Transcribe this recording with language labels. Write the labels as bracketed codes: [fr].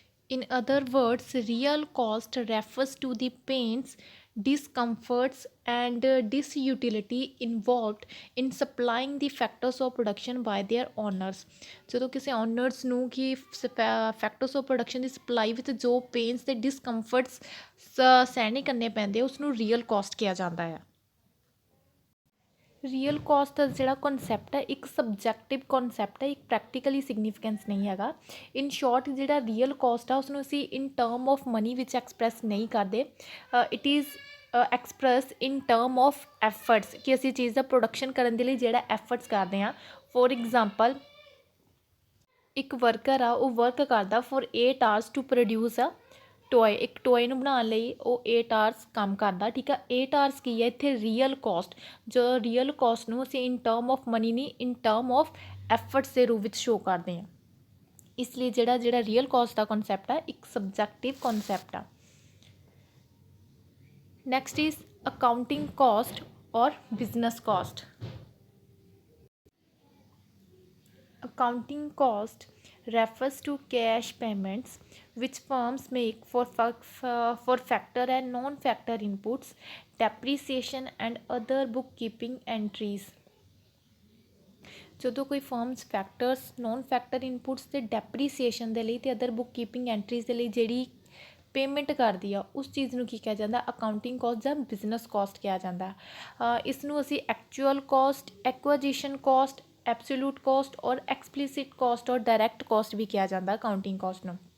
[en] In other words, real cost refers to the pains, discomforts, and disutility involved in supplying the factors of production by their owners। [pa] ਜਦੋਂ ਕਿਸੇ honours ਨੂੰ ਕਿ factors of production ਦੀ supply ਵਿੱਚ ਜੋ pains ਅਤੇ ਡਿਸਕੰਫਰਟਸ ਸਹਿਣੇ ਕਰਨੇ ਪੈਂਦੇ ਉਸਨੂੰ ਰੀਅਲ ਕੋਸਟ ਕਿਹਾ ਜਾਂਦਾ ਆ। ਰੀਅਲ ਕੋਸਟ ਦਾ ਜਿਹੜਾ ਕਨਸੈਪਟ ਹੈ ਇੱਕ ਸਬਜੈਕਟਿਵ ਕਨਸੈਪਟ ਹੈ, ਇੱਕ ਪ੍ਰੈਕਟੀਕਲੀ ਸਿਗਨੀਫਿਕੈਂਸ ਨਹੀਂ ਹੈਗਾ। ਇਨ ਸ਼ੋਰਟ ਜਿਹੜਾ ਰੀਅਲ ਕੋਸਟ ਆ ਉਸਨੂੰ ਅਸੀਂ ਇਨ ਟਰਮ ਆਫ ਮਨੀ ਵਿੱਚ ਐਕਸਪ੍ਰੈਸ ਨਹੀਂ ਕਰਦੇ। [en] it is express in term of efforts [pa] ਕਿ ਅਸੀਂ ਚੀਜ਼ ਦਾ ਪ੍ਰੋਡਕਸ਼ਨ ਕਰਨ ਦੇ ਲਈ ਜਿਹੜਾ ਐਫਰਟਸ ਕਰਦੇ ਹਾਂ। [en] for example, [pa] ਇੱਕ ਵਰਕਰ ਆ ਉਹ ਵਰਕ ਕਰਦਾ [en] For 8 hours to produce a toy. [pa] ਇੱਕ ਟੋਏ ਨੂੰ ਬਣਾਉਣ ਲਈ ਉਹ 8 ਆਵਰਸ ਕੰਮ ਕਰਦਾ, ਠੀਕ ਆ। 8 ਆਵਰਸ ਕੀ ਹੈ ਇੱਥੇ ਰੀਅਲ ਕੋਸਟ। ਜੋ ਰੀਅਲ ਕੋਸਟ ਨੂੰ ਅਸੀਂ ਇਨ ਟਰਮ ਆਫ ਮਨੀ ਨਹੀਂ, ਇਨ ਟਰਮ ਆਫ ਐਫਰਟਸ ਦੇ ਰੂਪ ਵਿੱਚ ਸ਼ੋ ਕਰਦੇ ਹਾਂ। ਇਸ ਲਈ ਜਿਹੜਾ ਰੀਅਲ ਕੋਸਟ ਦਾ ਕਨਸੈਪਟ ਆ ਇੱਕ ਸਬਜੈਕਟਿਵ ਕਨਸੈਪਟ ਆ। [en] Next is accounting cost ਔਰ business cost. Accounting cost refers to cash payments which firms make for factor and non-factor inputs, depreciation and other bookkeeping entries। [pa] ਜਦੋਂ ਕੋਈ firms factors, non factor inputs ਅਤੇ ਡੈਪਰੀਸੀਏਸ਼ਨ ਦੇ ਲਈ ਅਤੇ other book keeping entries ਦੇ ਲਈ ਜਿਹੜੀ ਪੇਮੈਂਟ ਕਰਦੀ ਆ ਉਸ ਚੀਜ਼ ਨੂੰ ਕੀ ਕਿਹਾ ਜਾਂਦਾ? ਅਕਾਊਂਟਿੰਗ ਕੋਸਟ ਜਾਂ ਬਿਜ਼ਨਸ ਕੋਸਟ ਕਿਹਾ ਜਾਂਦਾ। ਇਸ ਨੂੰ ਅਸੀਂ actual cost, ਐਕੁਆਜੀਸ਼ਨ cost, absolute cost ਔਰ ਐਕਸਪਲੀਸਿਟ ਕੋਸਟ ਔਰ ਡਾਇਰੈਕਟ ਕੋਸਟ ਵੀ ਕਿਹਾ ਜਾਂਦਾ ਅਕਾਊਂਟਿੰਗ ਕੋਸਟ ਨੂੰ।